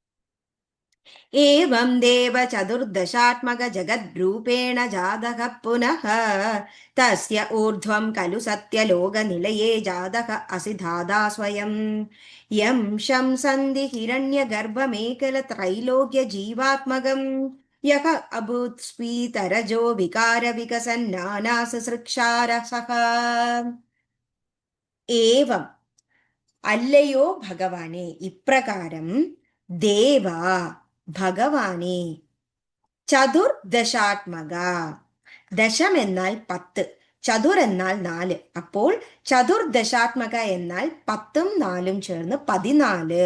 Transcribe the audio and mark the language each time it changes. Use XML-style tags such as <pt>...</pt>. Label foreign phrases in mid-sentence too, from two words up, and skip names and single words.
<sa>एवं देव चतुर्दशात्मक जगद्रूपेण जातः पुनः तस्य ऊर्ध्वं खलु सत्यलोकनिलये जातः असि धाता स्वयं यं शंसन्ति हिरण्यगर्भमेकलत्रैलोक्यजीवात्मकं यः अभूत् स्फीतरजो विकारविकसन्नानाससृक्षारसः.</sa> <ml>ഏവം അല്ലയോ ഭഗവാനെ, ഇപ്രകാരം ദേവ ഭഗവാനെ, ചതുർദശാത്മക, ദശം എന്നാൽ 10, ചതുർ എന്നാൽ 4, അപ്പോൾ ചതുർദശാത്മക എന്നാൽ 10ഉം 4ഉം ചേർന്ന് 14.</ml>